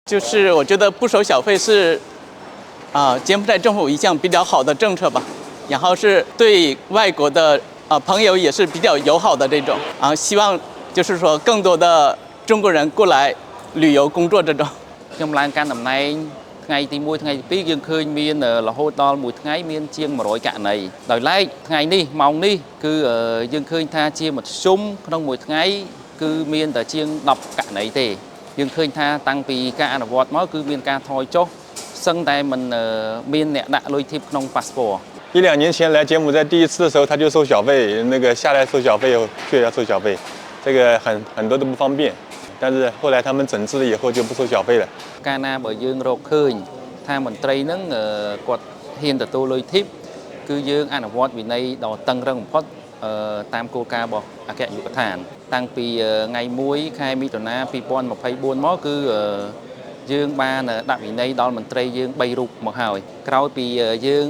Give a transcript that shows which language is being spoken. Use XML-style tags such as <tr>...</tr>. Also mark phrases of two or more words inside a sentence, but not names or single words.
<zh>就是我觉得不收小费是，柬埔寨政府一项比较好的政策吧，然后是对外国的朋友也是比较友好的这种，希望就是说更多的中国人过来旅游工作这种。</zh> <km>ខ្ញុំឡើងកាន់តំណែងថ្ងៃទី1ថ្ងៃទី2យើងឃើញមានរហូតដល់មួយថ្ងៃមានជាង100ករណីដោយឡែកថ្ងៃនេះម៉ោងនេះគឺយើងឃើញថាជាមធ្យមក្នុងមួយថ្ងៃគឺមានតែជាង10ករណីទេយើងឃើញថាតាំងពីការអនុវត្តមកគឺមានការថយចុះសឹងតែមិនមានអ្នកដាក់លុយធីបក្នុង passport</km> <zh>1-2年前来柬埔寨第一次的时候他就收小费，那个下来收小费却要收小费，这个很多都不方便。但是后来他们整治了以后就不收小费了。</zh> <km>កាលណាបើយើងរកឃើញថាមន្ត្រីហ្នឹងគាត់ហ៊ានទទួលលុយធីបគឺយើងអនុវត្តវិន័យដ៏តឹងរឹងបំផុតតាមគោលការណ៍របស់អគ្គនា យកដ្ឋានតាំងពីថ្ងៃ1ខែមិថុនា2024មកគឺយើងបានដាក់វិន័យដល់មន្ត្រីយើង3រូបមកហើយក្រោយពីយើង</km>